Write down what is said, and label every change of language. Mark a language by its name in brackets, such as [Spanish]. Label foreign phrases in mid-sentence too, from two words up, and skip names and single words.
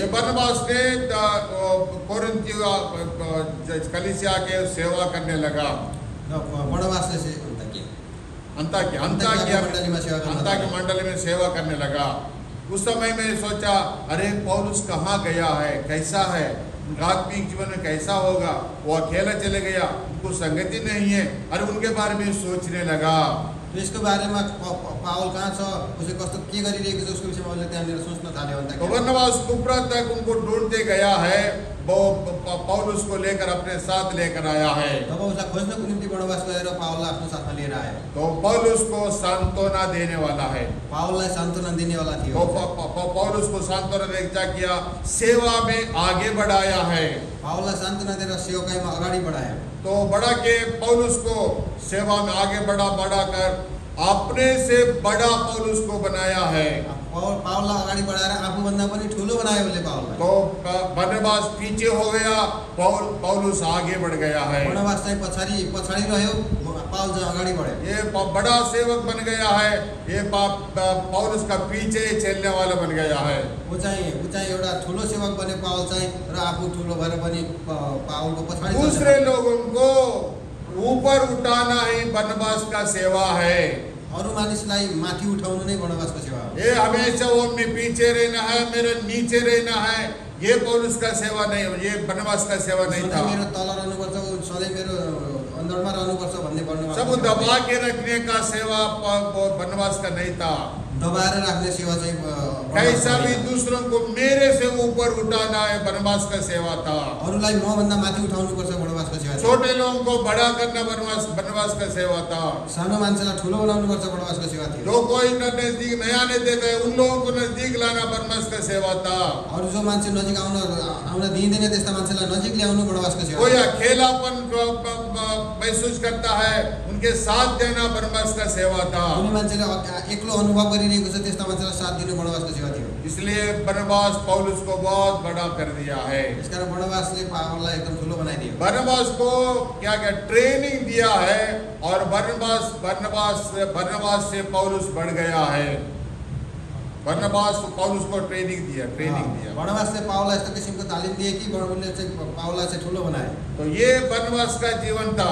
[Hindi] बरनबास ने कोरिन्थ कलीसिया के सेवा करने लगा। [Nepali] बर्नबासले चाहिँ [Hindi] अंताकिया मंडली में सेवा करने लगा। उस समय मैंने सोचा, अरे पौलुस कहाँ गया है, कैसा है, आत्मिक जीवन में कैसा होगा? वो अकेला चले गया, उनको संगति नहीं है। अरे उनके बारे में सोचने लगा। [Nepali] यसको बारेमा पावल कहाँ छ, उसले कस्तो के गरिरहेको छ, उसको विषयमा उसले त्यहाँनिर सोच्न थाल्यो। [Hindi] बरनबास कुप्रा तक उनको ढूंढते गया है, वो पौलुस को लेकर अपने साथ लेकर आया है। [Nepali] जब उसलाई खोज्नको निम्ति बर्नबास गएर पावललाई आफ्नो साथमा लिएर आयो। [Hindi] तो पौलुस को सांत्वना देने वाला है। [Nepali] पावललाई सान्त्वना दिनेवाला थियो। [Hindi] पौलुस को सांत्वना देकर क्या किया? सेवा में आगे बढ़ाया है। [Nepali] पावललाई सान्त्वना दिएर सेवकाईमा अगाडि बढायो। [Hindi] तो बढ़ा के पौलुस को सेवा में आगे बढ़ाकर अपने से बड़ा पौलुस को बनाया है। [Nepali] पावललाई अगाडि बढाएर आफूभन्दा पनि ठुलो बनायो उसले पावललाई। [Hindi] तो बरनबास पीछे हो गया, पौलुस आगे बढ़ गया है। [Nepali] बर्नबास चाहिँ पछाडि रह्यो, पावल चाहिँ अगाडि बढ्यो। [Hindi] ये बड़ा सेवक बन गया है, ये पौलुस का पीछे चलने वाला बन गया है। [Nepali] ऊ चाहिँ एउटा ठुलो सेवक बने पावल चाहिँ, र आफू ठुलो भएर पनि पावलको पछाडि। [Hindi] दूसरे लोगों को ऊपर उठाना ही बरनबास का सेवा है। [Nepali] अरू मानिसलाई माथि उठाउनु नै बर्नबासको सेवा हो। [Hindi] ये हमेशा वो मैं पीछे रहना है, मेरे नीचे रहना है, ये पौलुस का सेवा नहीं, ये बरनबास का सेवा नहीं था। [Nepali] मेरो तल रहनुपर्छ, सधैँ मेरो अन्दरमा रहनुपर्छ भन्ने बर्नबास। [Hindi] सब दबा के रखने का सेवा बरनबास का नहीं था। [Nepali] दबाएर राख्ने सेवा चाहिँ [Hindi] कैसा भी दूसरों को मेरे से ऊपर उठाना है बरनबास का सेवा था। [Nepali] अरूलाई मभन्दा माथि उठाउनुपर्छ बर्नबासको सेवा थियो। [Hindi] छोटे लोगों को बड़ा करना बरनबास का सेवा था। [Nepali] सानो मान्छेलाई ठुलो बनाउनुपर्छ बर्नबासको सेवा थियो। [Hindi] जो कोई नजदीक नहीं आने देते उन लोगों को नजदीक लाना बरनबास का सेवा था। [Nepali] अरू जो मान्छे नजिक आउन दिँदैन त्यस्ता मान्छेलाई नजिक ल्याउनु बर्नबासको सेवा। [Hindi] कोई अकेलापन महसूस करता है, उनके साथ देना बरनबास का सेवा था। [Nepali] कुनै मान्छेले एक्लो अनुभव गरिरहेको छ, त्यस्ता मान्छेलाई साथ दिनु बर्नबासको सेवा थियो। [Hindi] इसलिए बरनबास पौलुस को बहुत बड़ा कर दिया है। [Nepali] यसकारण बर्नबासले पावललाई एकदम ठुलो बनाइदियो। [Hindi] बरनबास को क्या ट्रेनिंग दिया है, और बरनबास से पौलुस बढ़ गया है। बरनबास पौलुस को ट्रेनिंग दिया। [Nepali] बर्नबासले पावललाई यस्तो किसिमको तालिम दिए कि उनले चाहिँ पावललाई चाहिँ ठुलो बनाए। [Hindi] तो ये बरनबास का जीवन था।